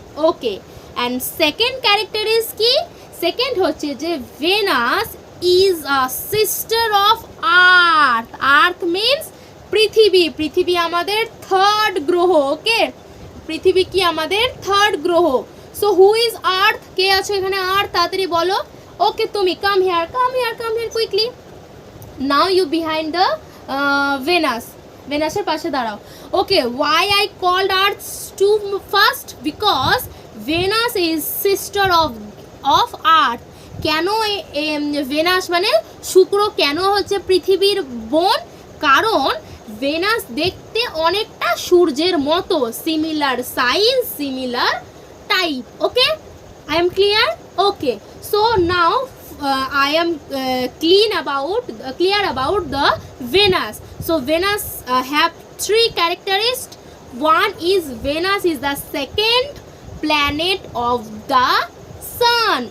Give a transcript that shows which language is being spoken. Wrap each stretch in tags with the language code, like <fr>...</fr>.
<en>Okay, and second character is কি?</en> <bn>Second হচ্ছে যে</bn> <en>Venus is a sister of Earth. Earth means</en> <bn>পৃথিবী আমাদের থার্ড গ্রহ। ওকে, পৃথিবী কি আমাদের থার্ড গ্রহ।</bn> <en>So who is earth?</en> <bn>কে আছে এখানে আর্থ? তাড়াতাড়ি বলো।</bn> <en>Okay, তুমি come here quickly. Now you behind the Venus.</en> <bn>ভেনাসের পাশে দাঁড়াও।</bn> <en>Okay, why I called earth to first? Because Venus is sister of earth.</en> <bn>কেন ভেনাস মানে শুক্র কেন হচ্ছে পৃথিবীর বোন? কারণ ভেনাস দেখতে অনেকটা সূর্যের মতো, similar size, similar type.</bn> <en>Okay, I am clear? Okay, so now I am clear about the Venus. So Venus have three characteristics. One is Venus is the second planet of the sun.</en>